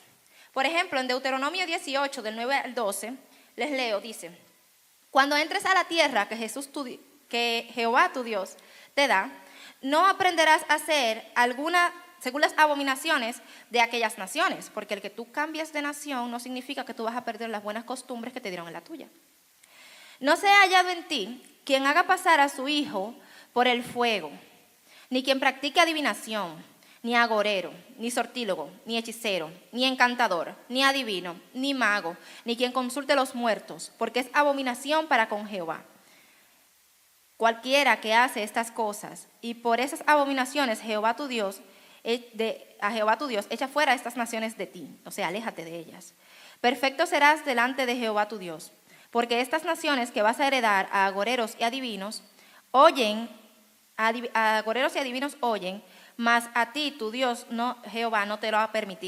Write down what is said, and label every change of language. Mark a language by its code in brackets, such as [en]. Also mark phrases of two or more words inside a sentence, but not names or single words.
[es] Por ejemplo, en Deuteronomio 18, del 9 al 12, les leo, dice, cuando entres a la tierra que Jehová tu Dios te da, no aprenderás a hacer alguna según las abominaciones de aquellas naciones, porque el que tú cambies de nación no significa que tú vas a perder las buenas costumbres que te dieron en la tuya. No se ha hallado en ti quien haga pasar a su hijo por el fuego, ni quien practique adivinación, ni agorero, ni sortílogo, ni hechicero, ni encantador, ni adivino, ni mago, ni quien consulte los muertos, porque es abominación para con Jehová. Cualquiera que hace estas cosas, y por esas abominaciones a Jehová tu Dios echa fuera estas naciones de ti, o sea, aléjate de ellas. Perfecto serás delante de Jehová tu Dios, porque estas naciones que vas a heredar a agoreros y adivinos, oyen agoreros y adivinos oyen, mas a ti, tu Dios, no, Jehová, no te lo ha permitido.